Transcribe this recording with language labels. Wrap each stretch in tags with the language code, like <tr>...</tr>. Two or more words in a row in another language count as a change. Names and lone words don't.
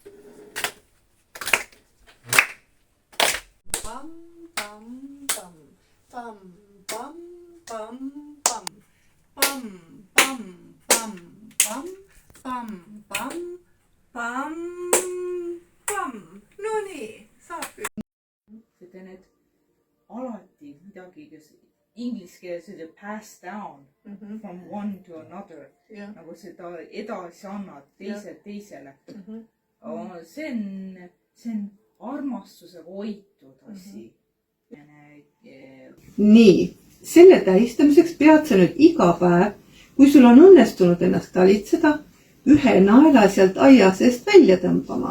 <et>Pam, pam, pam, pam, pam, pam, pam, pam, pam, pam, pam, pam, pam, pam, pam. No nii, saab küll. Need alati midagi, kes inglise keeles ütleb</et> <en>pass down from one to another.</en> <et>Nagu seda edasi annad teisele. See on armastusega hoitud asi. Nii, selle tähistamiseks pead sa nüüd iga päev, kui sul on õnnestunud ennast talitseda, ühe naela sealt aia seest välja tõmbama.</et>